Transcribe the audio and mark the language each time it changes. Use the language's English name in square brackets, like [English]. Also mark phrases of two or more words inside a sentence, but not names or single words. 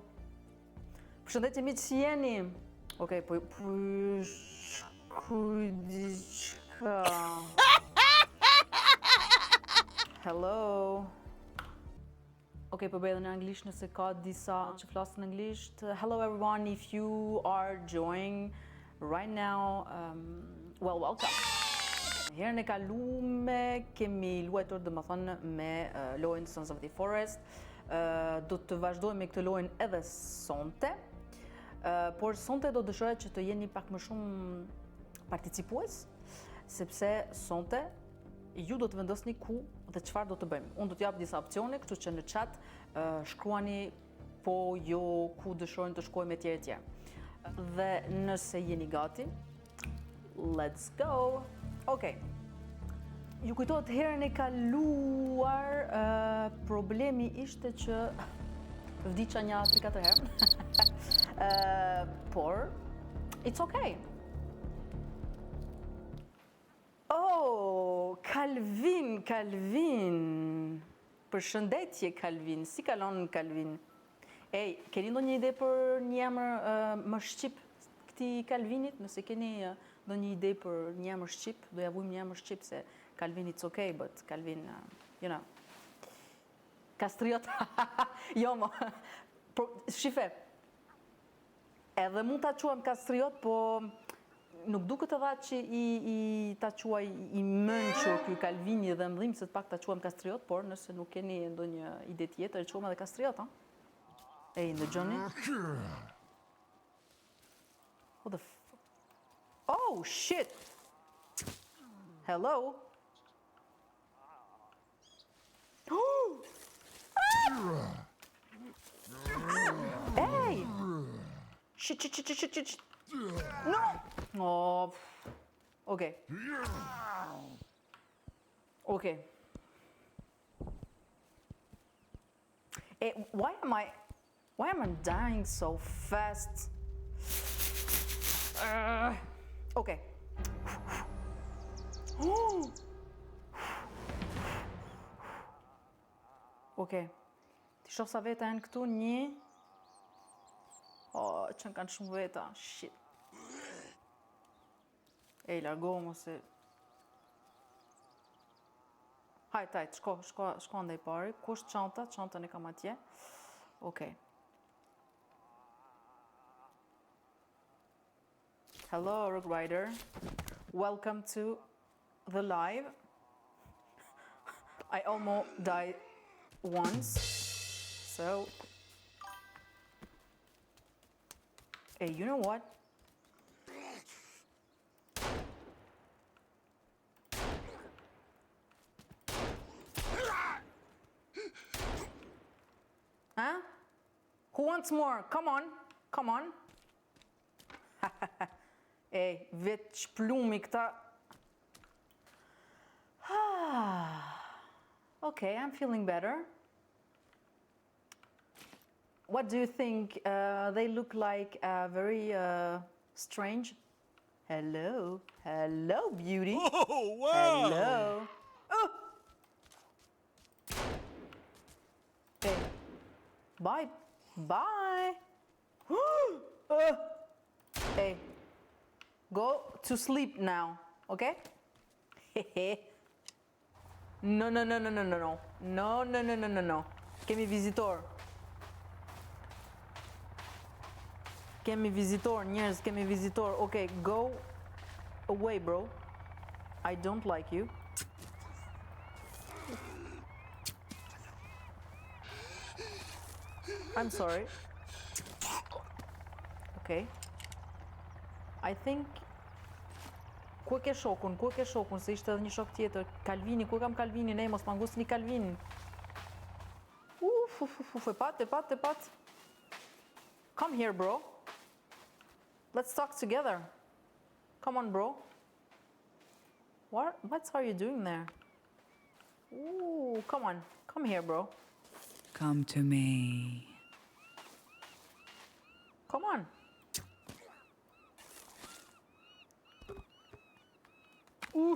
[Albanian] Përshëndetje miq, si jeni? Okej, po Hello. Okej, po bëj edhe në anglisht nëse ka disa që flasin anglisht. [English] Hello everyone, if you are joining right now, well, welcome. [Albanian] Herën e kalume kemi luajtur domethënë me lojën Sons of the Forest. Do të vazhdojmë me këtë lojën edhe sonte. Por sonte do dëshiroja që të jeni pak më shumë participues, sepse sonte ju do të vendosni ku dhe çfarë do të bëjmë. Unë do t'jap disa opsione, kështu që në chat shkruani po, jo, ku dëshironi të shkojmë etj etj. Dhe nëse jeni gati, [English] let's go. [Albanian] Okej. Ju kujtohet herën e kaluar problemi ishte që vdiqa një 3-4 herë. [English] Por it's okay. Oh, Calvin. [Albanian] Përshëndetje Calvin. Si kalon Calvin? Ej, keni ndonjë ide për një emër më shqip këtij Calvinit? Nëse keni ndonjë ide për një emër shqip, do ja vujmë një emër shqip se Calvin [English] it's okay, but Calvin, you know. [Albanian] Kastriot. Jo, mo. Shife. Edhe mund ta quajmë kastriot, po nuk duket edhe që i ta quaj i mençur ky Calvini dhe ndhim se të pak ta quajmë kastriot, por nëse nuk keni ndonjë ide tjetër, e quajmë edhe kastriot, ha? Ej, ndëgjoni? [English] What the Oh, shit! Hello? Hey! Shit. No! Oh. Okay. Okay. Hey, why am I dying so fast? Okay. Okay. [Albanian] Ti shoh sa veta janë këtu, një. Oh, që kanë shumë veta, shit. Ej, largohu ose. Hajt, shko ndaj pari. Ku është çanta? Çantën e kam atje. [English] Okay. Hello, Rogue Rider. Welcome to the live. I almost died once, so. Hey, you know what? Huh? Who wants more? Come on. Ej, [Albanian] vetë shplumi këta. [English] Okay, I'm feeling better. What do you think? They look like very strange. Hello, beauty. Oh, wow! Hello. Oh. Hey, bye. Hey, go to sleep now, okay? No. No. [Albanian] Kemi vizitor. Njerëz, kemi vizitor. [English] Okay, go away, bro. I don't like you. I'm sorry. Okay. I think [Albanian] ku e ke shokun, se ishte edhe një shok tjetër. Calvini, ku e kam Calvinin? Mos ma ngusni Calvinin. E pat. [English] Come here, bro. Let's talk together. Come on, bro. What are you doing there? Ooh, come on. Come here, bro. Come to me. Come on. Ooh.